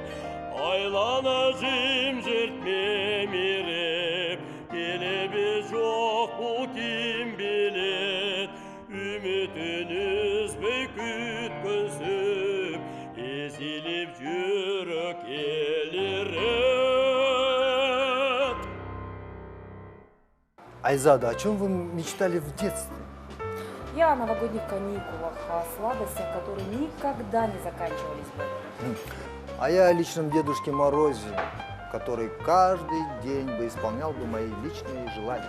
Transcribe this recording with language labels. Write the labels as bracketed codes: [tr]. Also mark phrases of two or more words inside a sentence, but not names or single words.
[ky] Айлана жымжырт мемиреп, келеби жок бу ким билет. Үмүтүн үзбөй күткөнсүп, ezilip жүрөк элирет. Айзада, [ru] о чем вы мечтали в детстве? Я о новогодних каникулах, о сладостях, которые никогда не заканчивались бы. А я о личном Дедушке Морозе, который каждый день бы исполнял бы мои личные желания.